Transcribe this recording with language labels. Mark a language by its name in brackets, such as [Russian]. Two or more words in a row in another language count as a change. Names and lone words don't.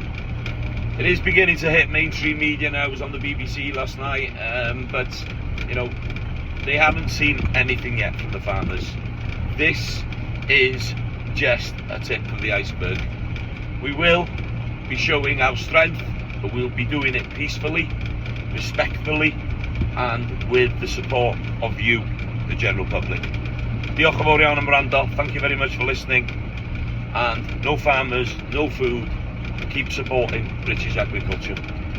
[English] It is beginning to hit mainstream media now. I was on the BBC last night, but they haven't seen anything yet from the farmers. This is just a tip of the iceberg. We will be showing our strength, but we'll be doing it peacefully, respectfully, and with the support of you, the general public. [Welsh] Diolch yn fawr iawn am wrando. [English] Thank you very much for listening. And no farmers, no food. Keep supporting British agriculture.